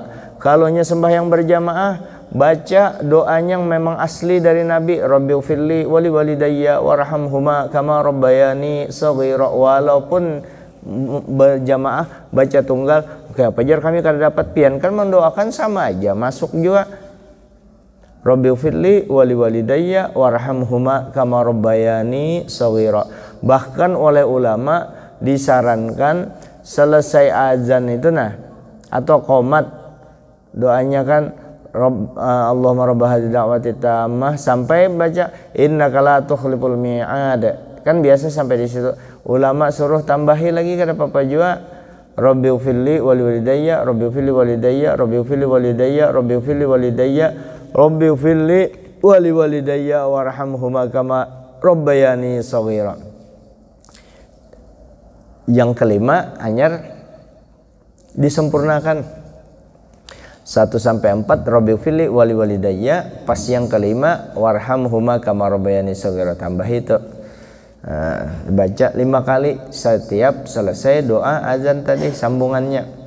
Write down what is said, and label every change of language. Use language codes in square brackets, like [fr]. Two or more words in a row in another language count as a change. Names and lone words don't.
[bjn] Kalau sembahyang berjamaah baca doanya yang memang asli dari Nabi, [ar] ربِّ اغفر لي ولي ولوالديّ وارحمهما كما ربياني صغيرا, [bjn] walaupun berjamaah baca tunggal kayak apa jar kami kada dapat pian kan mendoakan sama aja masuk juga, [ar] ربِّ اغفر لي ولي ولوالديّ وارحمهما كما ربياني صغيرا. [bjn] Bahkan oleh ulama disarankan selesai azan itu atau qomat doanya kan [ar] اللهم رب هذه الدعوة التامة [bjn] sampai baca [ar] إنك لا تخلف الميعاد. [bjn] Kan biasa sampai di situ. Ulama suruh tambahi lagi kada apa-apa juga. [ar] ربِّ اغفر لي ولوالديّ، ربِّ اغفر لوالديّ، ربِّ اغفر لوالديّ، ربِّ اغفر لوالديّ، ربِّ اغفر لي ولوالديّ وارحمهما كما ربياني صغيرا. [bjn] Yang kelima anyar disempurnakan 1-4 [ar] ربِّ اغفر لي ولوالديّ, [bjn] pas yang kelima [ar] وارحمهما كما ربياني صغيرا [bjn] tambah itu. Baca 5 kali setiap selesai doa azan tadi sambungannya.